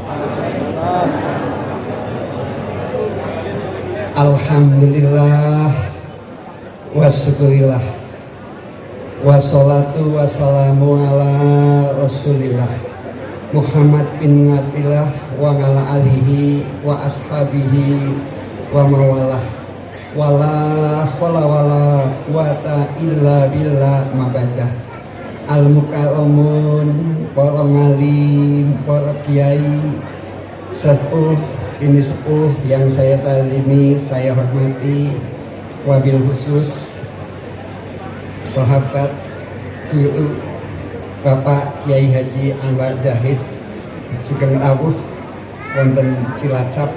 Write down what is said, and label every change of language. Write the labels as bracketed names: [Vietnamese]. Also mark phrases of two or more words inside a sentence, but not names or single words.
[Arabic] الحمد لله والشكر لله والصلاة والسلام على رسول الله محمد بن عبد الله وعلى آله وأصحابه ومن والاه ولا حول ولا قوة إلا بالله أما بعد. المكرمون, [Indonesian] para ngalim, para kiai, sepuh ini sepuh yang saya talimi, saya hormati, [Arabic] وبالخصوص [Indonesian] sahabat guru Bapak Kiai Haji Anwar Zahid [Javanese] Sugeng Rawuh wonten Cilacap.